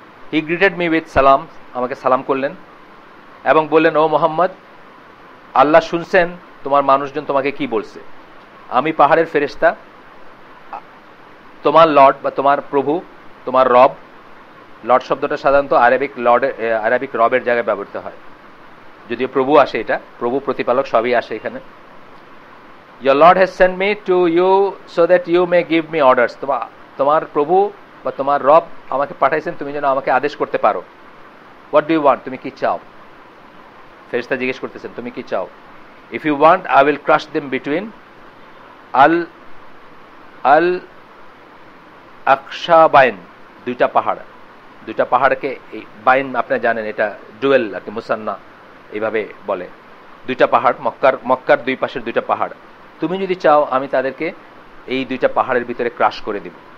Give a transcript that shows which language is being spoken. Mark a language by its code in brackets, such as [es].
[en] he greeted me with salaam, [bn] আমাকে সালাম করলেন এবং বললেন, ও মোহাম্মদ, আল্লাহ শুনছেন তোমার মানুষজন তোমাকে কি বলছে, আমি পাহাড়ের ফেরেশতা, তোমার লর্ড বা তোমার প্রভু, তোমার রব, লর্ড শব্দটা সাধারণত আরবিক রবের জায়গায় ব্যবহৃত হয়, যদিও প্রভু আসে, এটা প্রভু প্রতিপালক সবই আসে এখানে। [en] Your Lord has sent me to you so that you may give me orders, [bn] তোমার প্রভু বা তোমার রব আমাকে পাঠাইছেন তুমি যেন আমাকে আদেশ করতে পারো। [en] What do you want, [bn] তুমি কি চাও? ফেরেশতা জিজ্ঞেস করতেছেন তুমি কি চাও? [en] If you want, I will crush them between al Akshabain, [bn] দুইটা পাহাড়কে, বাইন আপনারা জানেন এটা ডুয়েল আর কি, মুসান্না এইভাবে বলে, দুইটা পাহাড়, মক্কার দুই পাশের দুইটা পাহাড়, তুমি যদি চাও আমি তাদেরকে এই দুইটা পাহাড়ের ভিতরে ক্রাশ করে দিব।